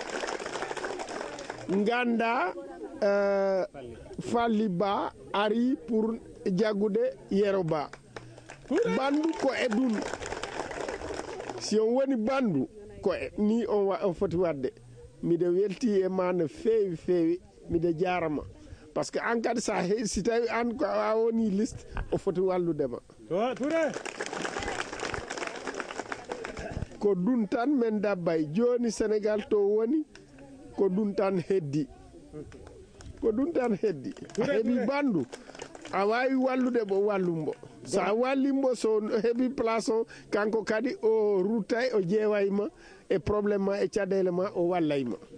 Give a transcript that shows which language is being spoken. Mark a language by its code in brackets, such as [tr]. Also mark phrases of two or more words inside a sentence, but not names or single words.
[ff] ganda Falli Ba ari pour jaggude Yero Ba bandu ko e ɗum si on woni bandu ko ni on foti wadde miɗe welti e ma no feewi feewi miɗe jarama [fr] par ce que [ff] an kadi si tawi an ko a woni liste o foti walludema ko ɗum tan min dabbay joni Sénégal to woni ko ɗum tan heddi a heeɓi bandu a wawi wallude mo wallumbo sa wallimbo so heeɓi place o kanko kadi o ruttay o ƴeewayma e probléme ma e caɗele ma o wallayma